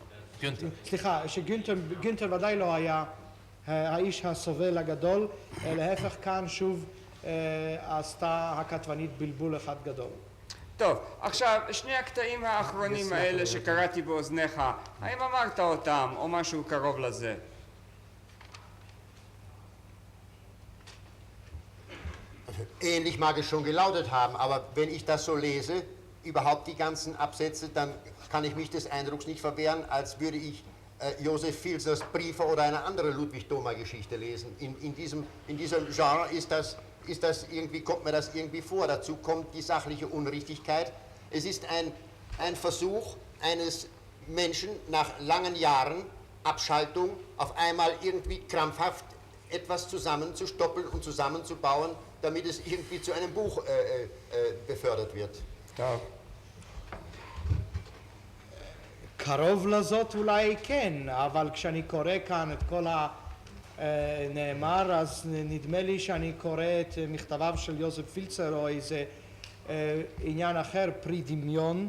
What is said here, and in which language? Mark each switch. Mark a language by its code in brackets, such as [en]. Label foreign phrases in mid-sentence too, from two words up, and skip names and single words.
[he] סליחה, שגונטר ודאי לא היה האיש הסובל הגדול, להפך כאן שוב עשתה הכתבנית בלבול אחד גדול. טוב, עכשיו שני הקטעים האחרונים האלה שקראתי באוזניך, האם אמרת אותם או משהו קרוב לזה? [de] Ähnlich mag es schon gelautet haben, aber wenn ich das so lese, überhaupt die ganzen Absätze, dann kann ich mich des Eindrucks nicht verwehren, als würde ich Josef Filzers Briefe oder eine andere Ludwig-Thoma-Geschichte lesen. In diesem Genre ist das irgendwie, kommt mir das irgendwie vor. Dazu kommt die sachliche Unrichtigkeit. Es ist ein Versuch eines Menschen nach langen Jahren Abschaltung auf einmal irgendwie krampfhaft etwas zusammenzustoppeln und zusammenzubauen, damit es irgendwie zu einem Buch befördert wird. [he] טוב. קרוב לזאת אולי כן, אבל כשאני קורא כאן את כל הנאמר, אז נדמה לי שאני קורא את מכתביו של יוזף פילצר או איזה עניין אחר, פרי דמיון.